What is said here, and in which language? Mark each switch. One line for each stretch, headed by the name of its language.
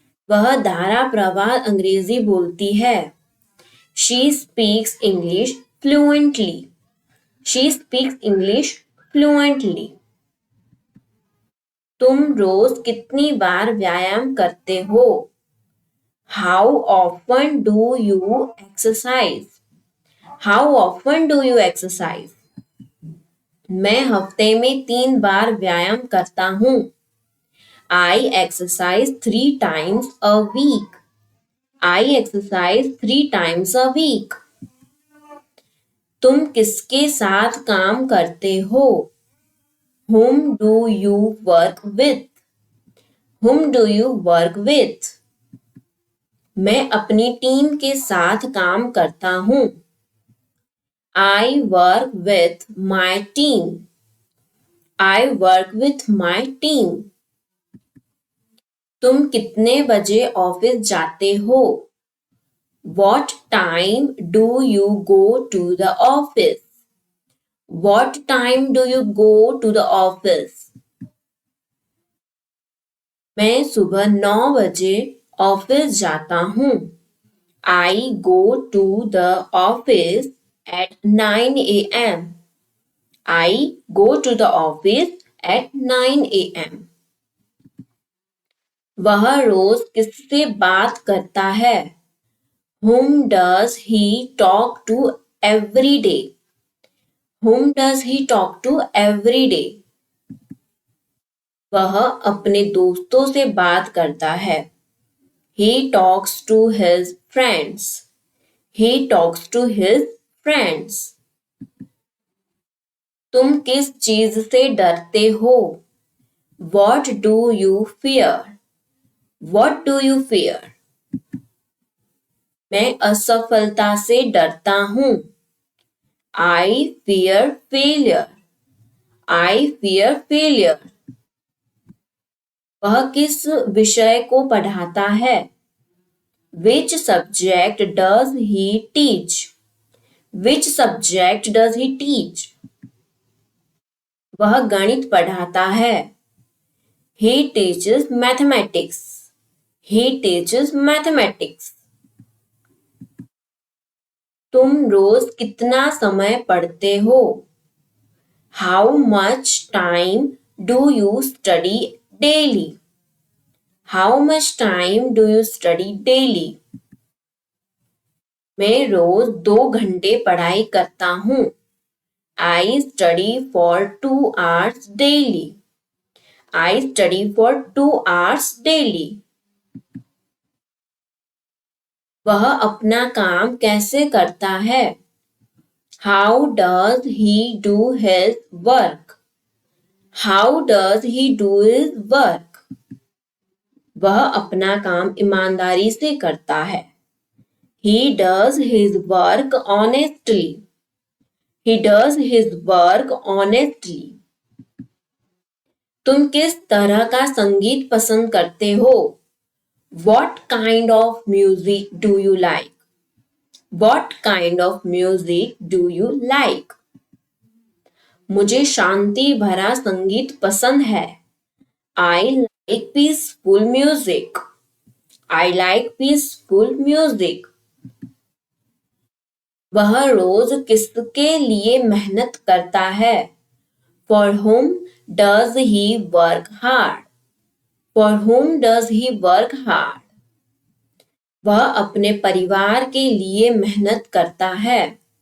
Hindi: वह धारा प्रवाह अंग्रेजी बोलती है।
English: She speaks English fluently. She speaks English fluently.
Hindi: तुम रोज कितनी बार व्यायाम करते हो?
English: How often do you exercise? How often do you exercise?
Hindi: मैं हफ्ते में 3 बार व्यायाम करता हूँ।
English: I exercise 3 times a week. I exercise 3 times a week.
Hindi: तुम किसके साथ काम करते हो?
English: Whom do you work with? Whom do you work with?
Hindi: मैं अपनी टीम के साथ काम करता हूँ।
English: I work with my team. I work with my team.
Hindi: तुम कितने बजे ऑफिस जाते हो?
English: What time do you go to the office? What time do you go to the office?
Hindi: मैं सुबह 9 बजे ऑफिस जाता हूँ।
English: I go to the office at 9 a.m. I go to the office at 9 a.m.
Hindi: वह रोज किससे बात करता है?
English: Whom does he talk to every day? Whom does he talk to every day?
Hindi: वह अपने दोस्तों से बात करता है.
English: He talks to his friends. He talks to his friends.
Hindi: तुम किस चीज से डरते हो?
English: What do you fear? What do you fear?
Hindi: मैं असफलता से डरता हूँ.
English: I fear failure. I fear failure.
Hindi: वह किस विषय को पढ़ाता है?
English: Which subject does he teach? Which subject does he teach?
Hindi: वह गणित पढ़ाता है.
English: He teaches mathematics. He teaches mathematics.
Hindi: तुम रोज कितना समय पढ़ते हो?
English: How much time do you study daily? How much time do you study daily?
Hindi: मैं रोज 2 घंटे पढ़ाई करता हूँ.
English: I study for 2 hours daily. I study for 2 hours daily.
Hindi: वह अपना काम कैसे करता है?
English: How does he do his work? How does he do his work?
Hindi: वह अपना काम ईमानदारी से करता है.
English: He does his work honestly. He does his work honestly.
Hindi: तुम किस तरह का संगीत पसंद करते हो?
English: What kind of music do you like? What kind of music do you like?
Hindi: मुझे शांति भरा संगीत पसंद है.
English: I like peaceful music. I like peaceful music.
Hindi: वह रोज किसके लिए मेहनत करता है?
English: For whom does he work hard? For whom does he work hard?
Hindi: वह अपने परिवार के लिए मेहनत करता है.